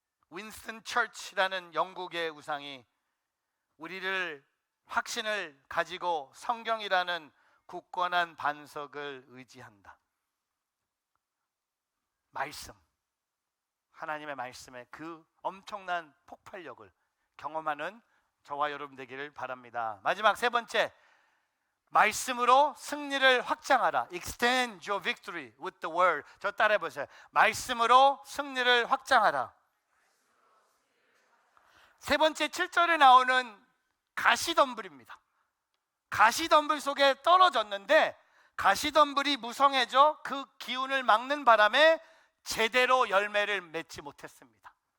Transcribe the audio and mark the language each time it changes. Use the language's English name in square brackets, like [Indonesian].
[Korean] 윈스턴 처치라는 영국의 우상이 우리를 확신을 가지고 성경이라는 굳건한 반석을 의지한다. 말씀, 하나님의 말씀에 그 엄청난 폭발력을 경험하는 저와 여러분 되기를 바랍니다. 마지막 세 번째, 말씀으로 승리를 확장하라. [English] Extend your victory with the word. [Korean] 저 따라해 보세요. 말씀으로 승리를 확장하라. 세 번째 7절에 나오는 가시덤불입니다. 가시덤불 속에 떨어졌는데 가시덤불이 무성해져 그 기운을 막는 바람에 제대로 열매를 맺지 못했습니다.